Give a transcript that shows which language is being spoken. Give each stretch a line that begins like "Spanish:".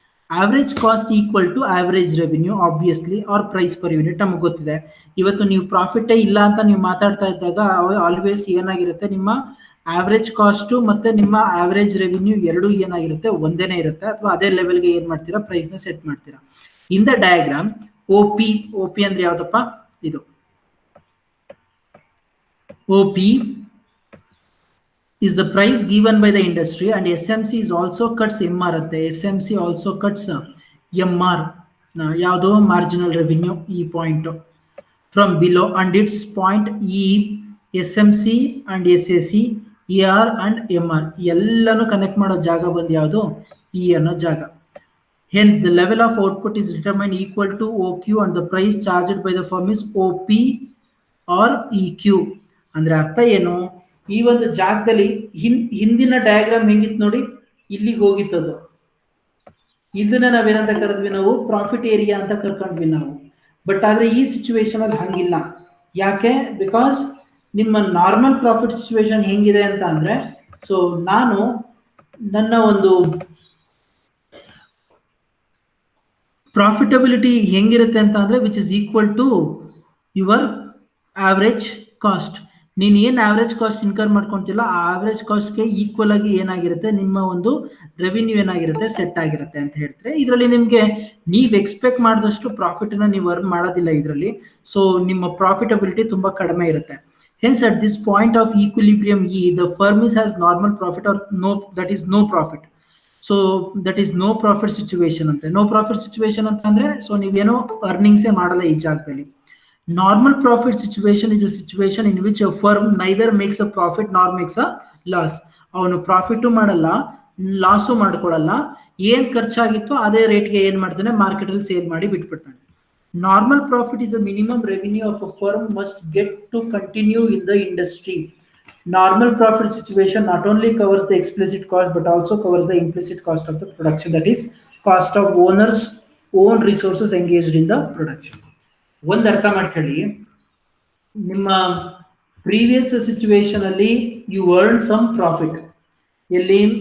English: average cost equal to average revenue obviously or price per unit
Kannada: ನಮಗೆ ಗೊತ್ತಿದೆ. ಇವತ್ತು ನೀವು ಪ್ರಾಫಿಟೇ ಇಲ್ಲ ಅಂತ ನೀವು ಮಾತಾಡ್ತಾ ಇದ್ದಾಗ ಆಲ್ವೇಸ್ ಏನಾಗಿರುತ್ತೆ, ನಿಮ್ಮ ಆವ್ರೇಜ್ ಕಾಸ್ಟು ಮತ್ತೆ ನಿಮ್ಮ ಆವ್ರೇಜ್ ರೆವಿನ್ಯೂ ಎರಡೂ ಏನಾಗಿರುತ್ತೆ, ಒಂದೇನೇ ಇರುತ್ತೆ, ಅಥವಾ ಅದೇ ಲೆವೆಲ್ಗೆ ಏನು ಮಾಡ್ತೀರಾ, ಪ್ರೈಸ್ನ ಸೆಟ್ ಮಾಡ್ತೀರಾ.
English: in the diagram O P
Kannada: ಅಂದ್ರೆ ಯಾವ್ದಪ್ಪ, ಇದು
English: OP is the price given by the industry and SMC is also cuts MR
Kannada: ante.
English: SMC also cuts MR,
Kannada: ಯಾವುದು ಮಾರ್ಜಿನಲ್ ರೆವಿನ್ಯೂ, ಈ point from below and it's point ಈ SMC and SAC ER and MR ಎಲ್ಲಾನು connect ಮಾಡೋ ಜಾಗ ಬಂದು ಯಾವುದು, ಈ ಅನ್ನೋ ಜಾಗ.
English: Hence the level of output is determined equal to OQ and the price charged by the firm is OP or EQ.
Kannada: ಅಂದ್ರೆ ಅರ್ಥ ಏನು, ಈ ಒಂದು ಜಾಗದಲ್ಲಿ ಹಿಂದಿನ ಡಯಾಗ್ರಾಮ್ ಹೆಂಗಿತ್ತು ನೋಡಿ, ಇಲ್ಲಿಗೆ ಹೋಗಿತ್ತದು. ಇದನ್ನ ನಾವೇನಂತ ಕರೆದ್ವಿ, ನಾವು ಪ್ರಾಫಿಟ್ ಏರಿಯಾ ಅಂತ ಕರ್ಕೊಂಡ್ವಿ ನಾವು. ಬಟ್ ಆದ್ರೆ ಈ ಸಿಚುವೇಶನ್ ಅಲ್ಲಿ ಹಂಗಿಲ್ಲ. ಯಾಕೆ? ಬಿಕಾಸ್ ನಿಮ್ಮ ನಾರ್ಮಲ್ ಪ್ರಾಫಿಟ್ ಸಿಚುವೇಶನ್ ಹೆಂಗಿದೆ ಅಂತ ಅಂದ್ರೆ, ಸೊ ನಾನು ನನ್ನ ಒಂದು ಪ್ರಾಫಿಟಬಿಲಿಟಿ ಹೆಂಗಿರುತ್ತೆ ಅಂತ ಅಂದ್ರೆ
English: Which is equal to your average cost.
Kannada: ನೀನು ಏನು ಆವ್ರೇಜ್ ಕಾಸ್ಟ್ ಇನ್ಕರ್ ಮಾಡ್ಕೊಂತಿಲ್ಲ, ಆ ಆವ್ರೇಜ್ ಕಾಸ್ಟ್ಗೆ ಈಕ್ವಲ್ ಆಗಿ ಏನಾಗಿರುತ್ತೆ, ನಿಮ್ಮ ಒಂದು ರೆವಿನ್ಯೂ ಏನಾಗಿರುತ್ತೆ, ಸೆಟ್ ಆಗಿರುತ್ತೆ ಅಂತ ಹೇಳ್ತಾರೆ. ಇದರಲ್ಲಿ ನಿಮಗೆ ನೀವು ಎಕ್ಸ್ಪೆಕ್ಟ್ ಮಾಡಿದಷ್ಟು ಪ್ರಾಫಿಟ್ನ ನೀವು ಅರ್ನ್ ಮಾಡೋದಿಲ್ಲ ಇದರಲ್ಲಿ. ಸೊ ನಿಮ್ಮ ಪ್ರಾಫಿಟಬಿಲಿಟಿ ತುಂಬಾ ಕಡಿಮೆ ಇರುತ್ತೆ.
English: Hence at this point of equilibrium E, the firm has normal profit or no, that is no profit. So that is no profit situation
Kannada: ante.
English: No profit situation
Kannada: ಅಂತಂದ್ರೆ so ನೀವೇನೋ ಅರ್ನಿಂಗ್ಸೇ ಮಾಡಲ್ಲ ಈ ಜಾಗದಲ್ಲಿ.
English: Normal profit situation is a situation in which a firm neither makes a profit nor makes a loss.
Kannada: ಅವನು profit ಮಾಡಲ್ಲ, loss ಮಾಡ್ಕೊಳ್ಳಲ್ಲ, ಏನ್ ಖರ್ಚಾಗಿತ್ತೋ ಅದೇ ರೇಟ್ಗೆ ಏನ್ ಮಾಡ್ತಾನೆ, ಮಾರ್ಕೆಟ್ ಅಲ್ಲಿ ಸೇಲ್ ಮಾಡಿ ಬಿಟ್ಬಿಡ್ತಾನೆ.
English: Normal profit is a minimum revenue of a firm must get to continue in the industry. Normal profit situation not only covers the explicit cost but also covers the implicit cost of the production, that is cost of owners own resources engaged in the production.
Kannada: ಒಂದು ಅರ್ಥ ಮಾಡ್ಕೊಳ್ಳಿ, ನಿಮ್ಮ previous situation ಅಲ್ಲಿ
English: You earn some profit.
Kannada: ಎಲ್ಲಿ?